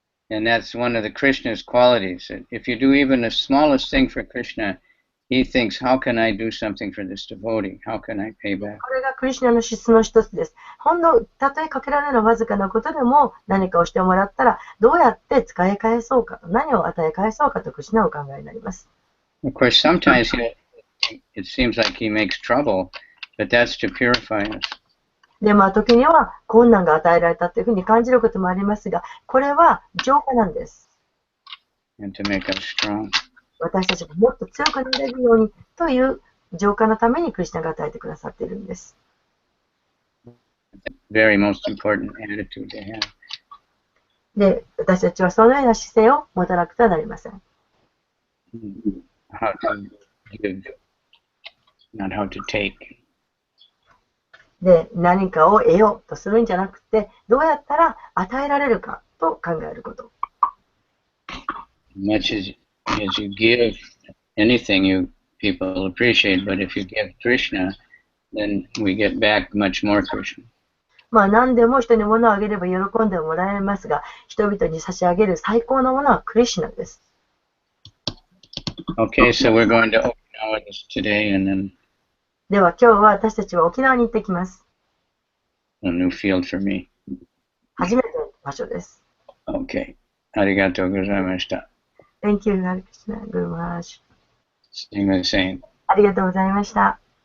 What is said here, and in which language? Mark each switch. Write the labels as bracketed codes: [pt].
[en] And that's one of the Krishna's qualities. If you do even the smallest thing for Krishna, he thinks, how can I do something for this devotee? How can I pay back? [ja] これがクリシュナの質の一つです。たとえかけられるわずかなことでも何かをしてもらったら、どうやって使い返そうか、何を与え返そうかとクリシュナはお考えになります。 [en] Of course, sometimes it seems like he makes trouble, but that's to purify us. [ja] で、時には困難が与えられたというふうに感じることもありますが、これは浄化なんです。 [en] And to make us strong. [ja] 私たちがもっと強くなれるようにという浄化のためにクリシュナが与えてくださっているんです。 [en] Very most important attitude to have. [ja] で、私たちはそのような姿勢を持たなくてはなりません。 [en] How to give, not how to take. [ja] で、何かを得ようとするんじゃなくて、どうやったら与えられるかと考えること。 [en] Much as you give anything, people appreciate, but if you give Krishna, then we get back much more Krishna. [ja] 何でも人に物をあげれば喜んでもらえますが、人々に差し上げる最高のものはクリシュナです。 [en] Okay, so we're going to Okinawa today, and then [ja] では今日は私たちは沖縄に行ってきます。 [en] a new field for me. [ja] 初めての場所です。 [en] Okay. [ja] ありがとうございました。 [en] Thank you, Hare Krishna Guru Maharaj. [ja] すみません。ありがとうございました。